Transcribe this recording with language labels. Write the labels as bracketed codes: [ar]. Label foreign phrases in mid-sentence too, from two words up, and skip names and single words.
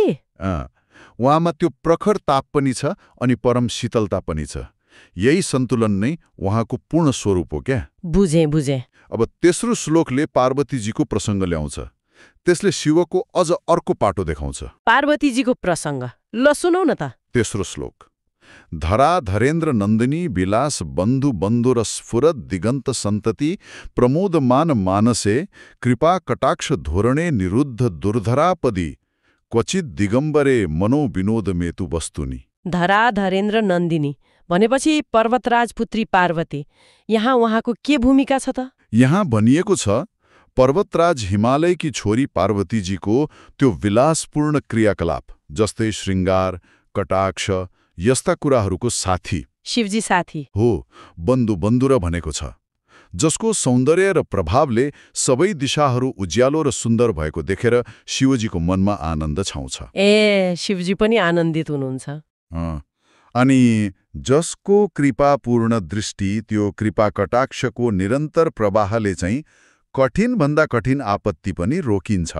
[ne] उहाँमा त्यो प्रखर ताप पनि छ अनि परम शीतलता पनि छ। यही सन्तुलन नै उहाँको पूर्ण स्वरूप हो क्या। बुझे। अब तेस्रो श्लोकले पार्वतीजीको प्रसङ्ग ल्याउँछ। त्यसले शिवको अझ अर्को पाटो देखाउँछ। पार्वतीजीको प्रसङ्ग? ल सुनौ न त। तेस्रो श्लोक। [sa] धरा धरेन्द्र नन्दिनी विलास बन्धु बन्धुर स्फुरत दिगन्त सन्तति प्रमोदमान मानसे कृपा कटाक्ष धोरणे निरुद्ध दुर्धरापदी क्वचित दिगम्बरे मनो विनोद मेतु वस्तुनि। [ne] धरा धरेन्द्र नन्दिनी भनेपछि पर्वतराज पुत्री पार्वती। यहाँ उहाँको के भूमिका छ त? यहाँ भनिएको छ पर्वतराज हिमालयकी छोरी पार्वतीजीको त्यो विलासपूर्ण क्रियाकलाप जस्तै श्रृङ्गार कटाक्ष यस्ता कुराहरूको साथी शिवजी साथी हो। बन्धु बन्धुर भनेको छ जसको सौन्दर्य र प्रभावले सबै दिशाहरू उज्यालो र सुन्दर भएको देखेर शिवजीको मनमा आनन्द छाउँछ। ए शिवजी पनि आनन्दित हुनुहुन्छ। अनि जसको कृपापूर्ण दृष्टि त्यो कृपा कटाक्षको निरन्तर प्रवाहले चाहिँ कठिनभन्दा कठिन आपत्ति पनि रोकिन्छ।